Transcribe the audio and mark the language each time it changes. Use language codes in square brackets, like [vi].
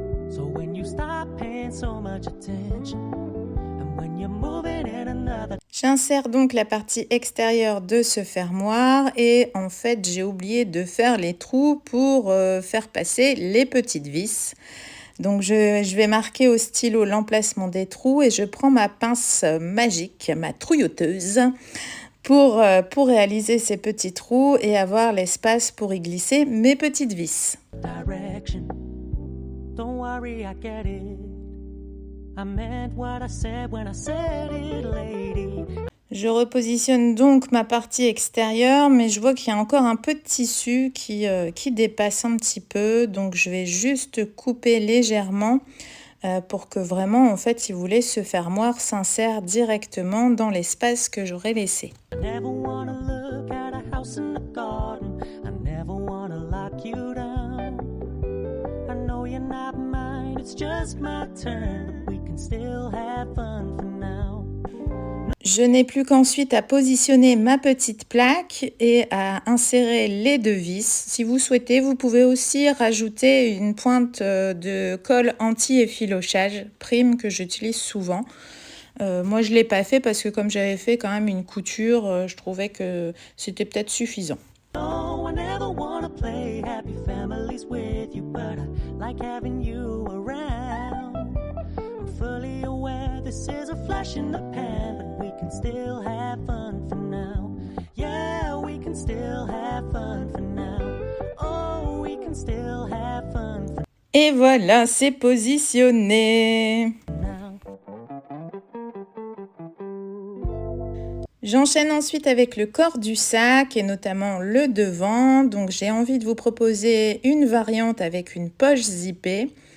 [en] So when you stop paying so much attention, and when you're moving in another. [fr] J'insère donc la partie extérieure de ce fermoir et en fait j'ai oublié de faire les trous pour faire passer les petites vis. Donc je vais marquer au stylo l'emplacement des trous et je prends ma pince magique, ma trouilloteuse, pour réaliser ces petits trous et avoir l'espace pour y glisser mes petites vis. [en] Direction. Don't worry, I get it. I meant what I said when I said it, lady. [fr] Je repositionne donc ma partie extérieure, mais je vois qu'il y a encore un peu de tissu qui dépasse un petit peu. Donc je vais juste couper légèrement pour que vraiment, en fait, si vous voulez, ce fermoir s'insère directement dans l'espace que j'aurais laissé. [en] I never wanna look at a house in the garden. I never wanna lock you down. I know you're not mine, it's just my turn. We can still have fun for now. [fr] Je n'ai plus qu'ensuite à positionner ma petite plaque et à insérer les deux vis. Si vous souhaitez, vous pouvez aussi rajouter une pointe de colle anti-effilochage prime que j'utilise souvent. Moi, je ne l'ai pas fait parce que comme j'avais fait quand même une couture, je trouvais que c'était peut-être suffisant. [en] No, I never wanna play happy families with you, but I like having you around. I'm fully aware this is a flash in the pan, but we can still have fun for now. Yeah, we can still have fun for now. Oh, we can still have fun for [fr] Et voilà, c'est positionné. [en] now. [fr] J'enchaîne ensuite avec le corps du sac et notamment le devant. Donc j'ai envie de vous proposer une variante avec une poche zippée.